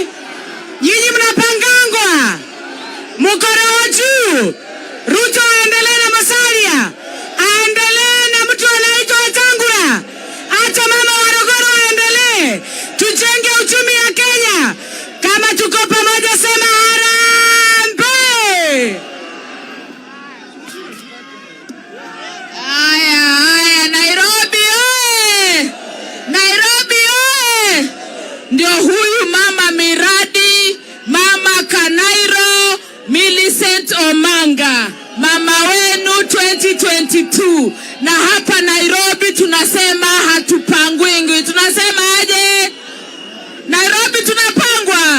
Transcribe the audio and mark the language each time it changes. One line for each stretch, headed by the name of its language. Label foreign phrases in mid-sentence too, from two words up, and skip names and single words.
Swahili: Nyinyi mnapangangwa, mkoro juu. Ruto aendelee na Musalia, aendelee na mtu anaitwa Wetangula, hata mama Warogoro aendelee. Tujenge uchumi ya Kenya. Kama tuko pamoja, sema harambee. Aya, Nairobi oye! Nairobi oye! Ndio huyu mama miradi, mama Kanairo, Millicent Omanga, mama wenu 2022. Na hapa Nairobi tunasema hatupangwingwi. Tunasema aje? Nairobi tunapangwa.